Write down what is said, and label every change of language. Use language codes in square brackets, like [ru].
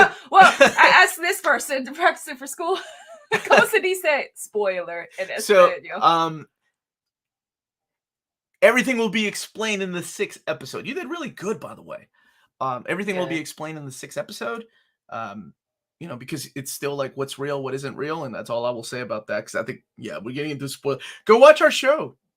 [en] Well, I asked this person to practice it for school. [es] ¿Cómo se dice spoiler en español? [en] So, everything will be explained in the 6th episode. You did really good, by the way. Everything will be Good. explained in the 6th episode. You know, because it's still like what's real, what isn't real, and that's all I will say about that. Because I think, yeah, we're getting into spoil. Go watch our show.